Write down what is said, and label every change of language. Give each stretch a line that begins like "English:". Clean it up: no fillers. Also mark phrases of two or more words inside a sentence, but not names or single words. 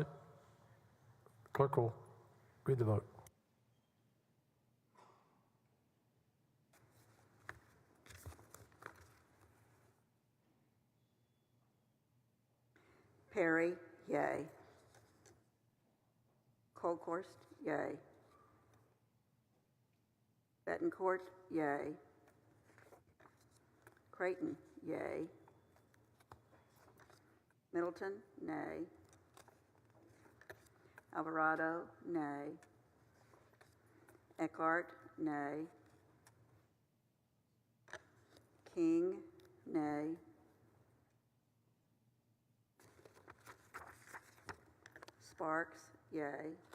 English: Clerk will read the vote. Perry, yay. Colkhorst, yay. Bettencourt, yay. Creighton, yay. Middleton, nay. Alvarado, nay. Eckhart, nay. King, nay. Sparks, yay.